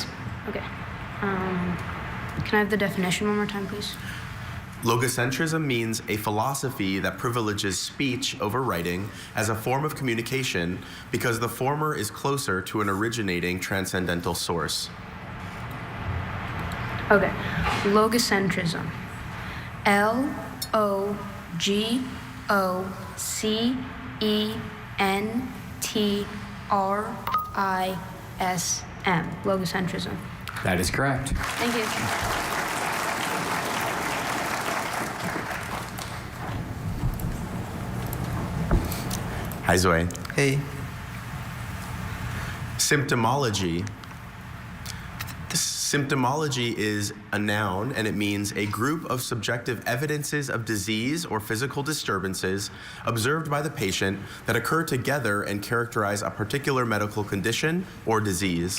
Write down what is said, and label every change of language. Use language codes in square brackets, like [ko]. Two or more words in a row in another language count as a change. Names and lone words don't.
[en] Okay. Can I have the definition one more time, please? Logocentrism means a philosophy that privileges speech over writing as a form of communication because the former is closer to an originating transcendental source. Okay. Logocentrism. L-O-G-O-C-E-N-T-R-I-S-M. Logocentrism. That is correct. Thank you. Hi, Zoe. Hey. Symptomology. Symptomology is a noun, and it means a group of subjective evidences of disease or physical disturbances observed by the patient that occur together and characterize a particular medical condition or disease.